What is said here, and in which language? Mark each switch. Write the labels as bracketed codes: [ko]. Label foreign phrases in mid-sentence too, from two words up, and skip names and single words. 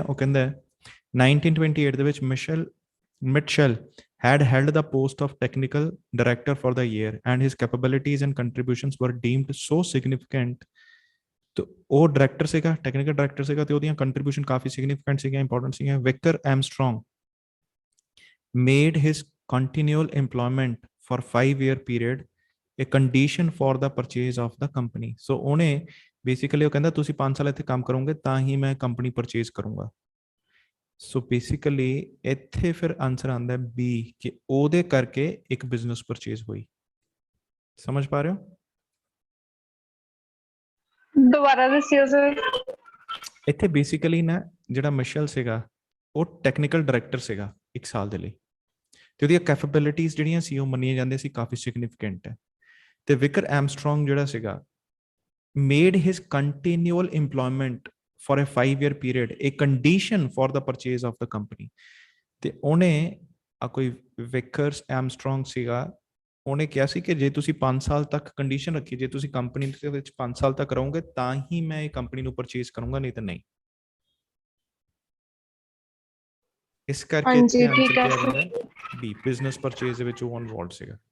[hi] वो कहता है [en] 1928 [pa] ਦੇ ਵਿੱਚ [en] Mitchell had held the post of technical director for the year and his capabilities and contributions were deemed so significant। [hi] तो वो [pa] डायरेक्टर ਸੀਗਾ, [en] technical director [pa] ਸੀਗਾ ਤੇ ਉਹਦੀਆਂ ਕੰਟਰੀਬਿਊਸ਼ਨ ਕਾਫੀ ਸਿਗਨੀਫੀਕੈਂਟ ਸੀਗੀਆਂ, ਇੰਪੋਰਟੈਂਟ ਸੀਗੀਆਂ। [en] ਵਿਕਰ ਐਮਸਟਰੋਂਗ made his continual employment for 5-year period a condition for the purchase of the company। [pa] so ਉਹਨੇ ਬੇਸਿਕਲੀ ਉਹ ਕਹਿੰਦਾ ਤੁਸੀਂ 5 ਸਾਲ ਇੱਥੇ ਕੰਮ ਕਰੋਗੇ ਤਾਂ ਹੀ ਮੈਂ [en] company purchase [pa] ਕਰੂੰਗਾ। ਸੋ ਬੇਸਿਕਲੀ ਇੱਥੇ ਫਿਰ ਆਨਸਰ ਆਉਂਦਾ ਹੈ ਬੀ ਕਿ ਉਹਦੇ ਕਰਕੇ ਇੱਕ [en] business purchase [pa] ਹੋਈ। ਸਮਝ ਪਾ ਰਹੇ ਹੋ? ਦੁਬਾਰਾ ਦੱਸਿਓ ਸਰ। ਇੱਥੇ ਬੇਸਿਕਲੀ ਨਾ ਜਿਹੜਾ ਮਿਸ਼ਲ ਸੀਗਾ ਉਹ [en] technical director [pa] ਸੀਗਾ 1 ਸਾਲ ਦੇ ਲਈ, ਤੇ ਉਹਦੀਆਂ ਕੈਪੇਬਿਲਿਟੀਜ਼ ਜਿਹੜੀਆਂ ਸੀ ਉਹ ਮੰਨੀਆਂ ਜਾਂਦੀਆਂ ਸੀ ਕਾਫੀ ਸਿਗਨੀਫਿਕੈਂਟ ਹੈ। ਤੇ ਵਿਕਰ ਐਮਸਟਰੋਂਗ ਜਿਹੜਾ ਸੀਗਾ [en] made his continual employment for a 5-year period a condition for the purchase of the company। [pa] ਤੇ ਉਹਨੇ ਕੋਈ ਵਿਕਰਸ ਐਮਸਟਰੋਂਗ ਸੀਗਾ, ਉਹਨੇ ਕਿਹਾ ਸੀ ਕਿ ਜੇ ਤੁਸੀਂ 5 ਸਾਲ ਤੱਕ ਕੰਡੀਸ਼ਨ ਰੱਖੀ, ਜੇ ਤੁਸੀਂ ਕੰਪਨੀ ਦੇ ਵਿੱਚ 5 ਸਾਲ ਤੱਕ ਰਹੋਗੇ ਤਾਂ ਹੀ ਮੈਂ ਇਹ ਕੰਪਨੀ ਨੂੰ ਪਰਚੇਜ਼ ਕਰੂੰਗਾ, ਨਹੀਂ ਤਾਂ ਨਹੀਂ। ਇਸ ਕਰਕੇ ਇੱਥੇ ਆਨਸਰ ਕੀ ਆ ਜਾਂਦਾ ਹੈ ਬੀ, [en] business purchase [pa] ਦੇ ਵਿੱਚ ਉਹ ਇਨਵੋਲਵਡ ਸੀਗਾ।